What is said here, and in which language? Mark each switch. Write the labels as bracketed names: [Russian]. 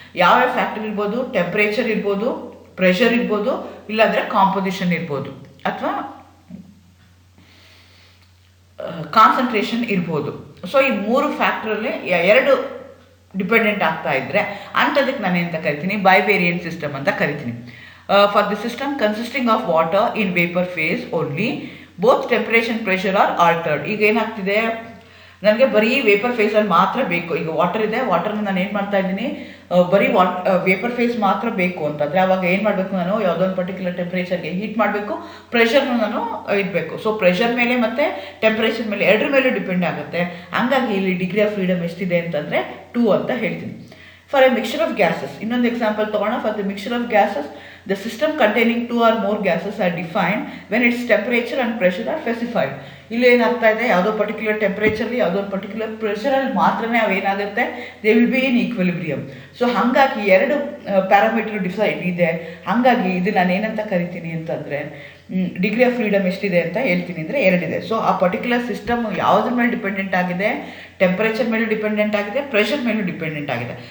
[Kannada] ಯಾವ್ಯಾವ ಫ್ಯಾಕ್ಟರ್ ಇರ್ಬೋದು, ಟೆಂಪ್ರೇಚರ್ ಇರ್ಬೋದು, ಪ್ರೆಷರ್ ಇರ್ಬೋದು, ಇಲ್ಲಾಂದರೆ ಕಾಂಪೋಸಿಷನ್ ಇರ್ಬೋದು, ಅಥವಾ ಕಾನ್ಸಂಟ್ರೇಷನ್ ಇರ್ಬೋದು. ಸೊ ಈ 3 ಫ್ಯಾಕ್ಟ್ರಲ್ಲಿ 2 ಡಿಪೆಂಡೆಂಟ್ ಆಗ್ತಾ ಇದ್ದರೆ ಅಂಥದಕ್ಕೆ ನಾನು ಎಂತ ಕರಿತೀನಿ, ಬೈ ವೇರಿಯಂಟ್ ಸಿಸ್ಟಮ್ ಅಂತ ಕರಿತೀನಿ. [English] For the system consisting of water in vapor phase only, both temperature and pressure are altered. [Kannada] ಈಗ ಏನಾಗ್ತಿದೆ, ನನಗೆ ಬರೀ ವೇಪರ್ ಫೇಸಲ್ಲಿ ಮಾತ್ರ ಬೇಕು. ಈಗ ವಾಟರ್ ಇದೆ, ವಾಟರ್ನ ನಾನು ಏನು ಮಾಡ್ತಾ ಇದ್ದೀನಿ, ಬರೀ ವೇಪರ್ ಫೇಸ್ ಮಾತ್ರ ಬೇಕು ಅಂತಂದರೆ ಅವಾಗ ಏನು ಮಾಡಬೇಕು, ನಾನು ಯಾವುದೋ ಒಂದು ಪರ್ಟಿಕ್ಯುಲರ್ ಟೆಂಪ್ರೇಚರ್ಗೆ ಹೀಟ್ ಮಾಡಬೇಕು, ಪ್ರೆಷರ್ನ ನಾನು ಇಡಬೇಕು. ಸೊ ಪ್ರೆಷರ್ ಮೇಲೆ ಮತ್ತು ಟೆಂಪ್ರೇಚರ್ ಮೇಲೆ 2 ಮೇಲೂ ಡಿಪೆಂಡ್ ಆಗುತ್ತೆ. ಹಂಗಾಗಿ ಇಲ್ಲಿ ಡಿಗ್ರಿ ಆಫ್ ಫ್ರೀಡಮ್ ಎಷ್ಟಿದೆ ಅಂತಂದರೆ 2 ಅಂತ ಹೇಳ್ತೀನಿ. [English] for a mixture of gases, [Kannada] ಇನ್ನೊಂದು ಎಕ್ಸಾಂಪಲ್ ತೊಗೊಳ್ಳೋಣ. [English] For the mixture of gases, the system containing 2 or more gases are defined when its temperature and pressure are specified. [Kannada] ಇಲ್ಲಿ ಏನಾಗ್ತಾ ಇದೆ, ಯಾವುದೋ ಪರ್ಟಿಕ್ಯುಲರ್ ಟೆಂಪ್ರೇಚರ್ಲಿ ಯಾವುದೋ ಒಂದು ಪರ್ಟಿಕ್ಯುಲರ್ ಪ್ರೆಷರಲ್ಲಿ ಮಾತ್ರನೇ ಅವೇನಾಗುತ್ತೆ, [English] They will be in equilibrium. [Kannada] So ಹಾಗಾಗಿ 2 ಪ್ಯಾರಾಮೀಟರ್ ಡಿಸೈಡ್ ಇದೆ. ಹಾಗಾಗಿ ಇದು ನಾನು ಏನಂತ ಕರಿತೀನಿ ಅಂತಂದರೆ ಡಿಗ್ರಿ ಆಫ್ ಫ್ರೀಡಮ್ ಎಷ್ಟಿದೆ ಅಂತ ಹೇಳ್ತೀನಿ ಅಂದರೆ 2 ಇದೆ. ಸೊ ಆ ಪರ್ಟಿಕ್ಯುಲರ್ ಸಿಸ್ಟಮ್ ಯಾವುದ್ರ ಮೇಲೆ ಡಿಪೆಂಡೆಂಟ್ ಆಗಿದೆ, ಟೆಂಪರೇಚರ್ ಮೇಲೂ ಡಿಪೆಂಡೆಂಟ್ ಆಗಿದೆ, ಪ್ರೆಷರ್ ಮೇಲೂ ಡಿಪೆಂಡೆಂಟ್ ಆಗಿದೆ.